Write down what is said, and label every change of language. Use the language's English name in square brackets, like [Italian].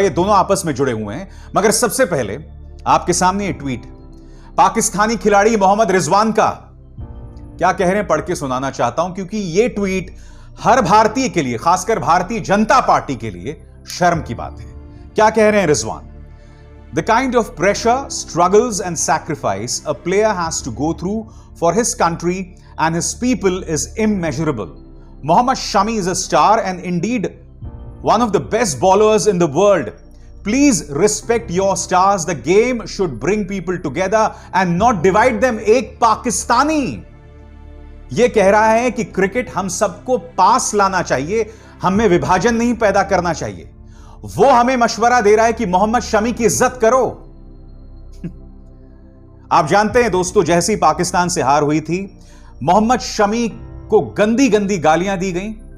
[Hindi] ये दोनों आपस में जुड़े हुए हैं। मगर सबसे पहले आपके सामने ये ट्वीट पाकिस्तानी खिलाड़ी मोहम्मद रिजवान का क्या कह रहे हैं पढ़ के सुनाना चाहता हूं, क्योंकि ये ट्वीट हर भारतीय के लिए, खासकर भारतीय जनता पार्टी के लिए शर्म की बात है। क्या कह रहे हैं Rizwan? [English] The kind of pressure, struggles and sacrifice a player has to go through for his country and his people is immeasurable. Mohammad Shami is a star and indeed one of the best bowlers in the world. Please respect your stars. The game should bring people together and not divide them. [Hindi] एक पाकिस्तानी ये कह रहा है कि cricket हम सबको पास लाना चाहिए, हमें विभाजन नहीं पैदा करना चाहिए। वो हमें मशवरा दे रहा है कि मोहम्मद शमी की इज्जत करो। आप जानते हैं दोस्तों, जैसी पाकिस्तान से हार हुई थी, मोहम्मद शमी को गंदी गंदी गालियां दी गई।